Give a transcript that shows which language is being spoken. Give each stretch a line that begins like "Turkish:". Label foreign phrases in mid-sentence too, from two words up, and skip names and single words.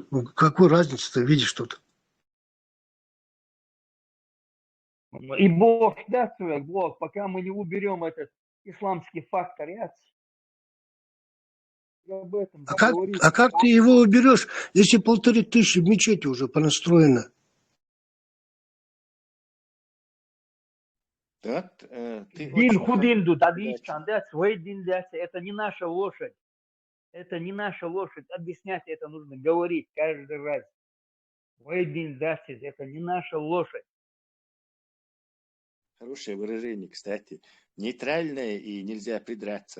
Russian: Какую разницу ты видишь тут? И Бог, да, Бог, пока мы не уберем этот исламский фактор, об этом А как ты его уберешь, если 1500 мечети уже понастроено?
Chechen: Дин худинду, дадичан,
Russian: свой дин, это не наша лошадь. Это не наша лошадь. Объяснять это нужно, говорить каждый раз. Свой дин, это не наша лошадь. Хорошее выражение, кстати. Нейтральное и нельзя придраться.